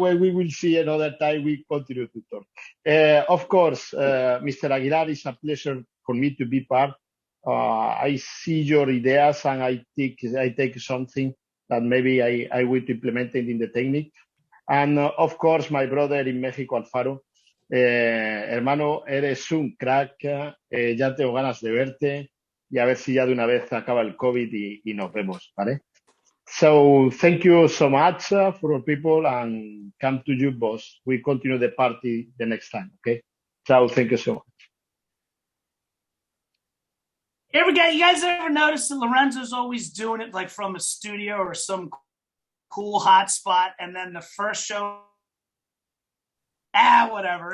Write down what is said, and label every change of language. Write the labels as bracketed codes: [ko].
[en] When we will see another time, we continue to talk. Of course, Mr. Aguilar, it's a pleasure for me to be part. I see your ideas, and I take something that maybe I will implement it in the technique. And of course, my brother in Mexico, Alfaro. [es] Hermano, eres un crack, ya tengo ganas de verte y a ver si ya de una vez acaba el COVID y nos vemos, ¿vale? [en] So, thank you so much for all people, and come to you, boss. We continue the party the next time, okay? So, thank you so much. You guys ever notice that Lorenzo's always doing it like from a studio or some cool hot spot, and then the first show, whatever.